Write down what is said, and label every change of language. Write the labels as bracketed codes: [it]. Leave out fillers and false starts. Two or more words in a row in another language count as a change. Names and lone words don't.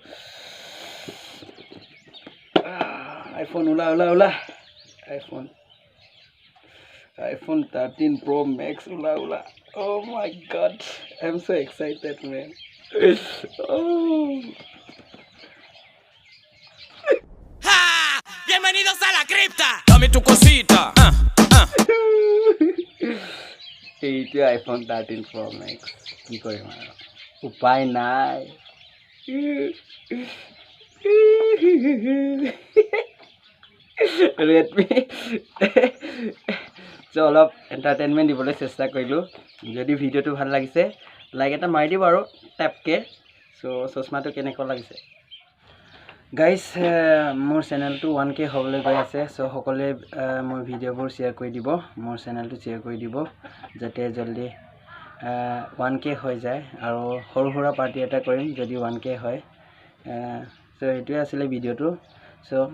[en] iPhone উলা iPhone 13 Pro Max উলা oh my god I'm so excited man [es] Bienvenidos a la cripta. Dame tu cosita. [as] এইটো iPhone 13 Pro Max কি কৰিম আৰু উপায় নাই Redmi অলপ এন্টাৰটেইনমেন্ট দিবলৈ চেষ্টা কৰিলো যদি ভিডিঅটো ভাল লাগিছে লাইক এটা মাৰি দিব আৰু ট্যাপকে সো চশমাটো কেনেকৈ লাগিছে গাইস মোৰ চেনেলটো 1K হ'বলৈ গৈ আছে সো সকলোৱে মোৰ ভিডিঅ'বোৰ শেয়াৰ কৰি দিব মোৰ চেনেলটো শেয়াৰ কৰি দিব যাতে জলদি 1K হৈ যায় আৰু সৰু সৰু পাৰ্টি এটা কৰিম যদি 1K হয় সো এটোৱে আছিল ভিডিঅ'টো সো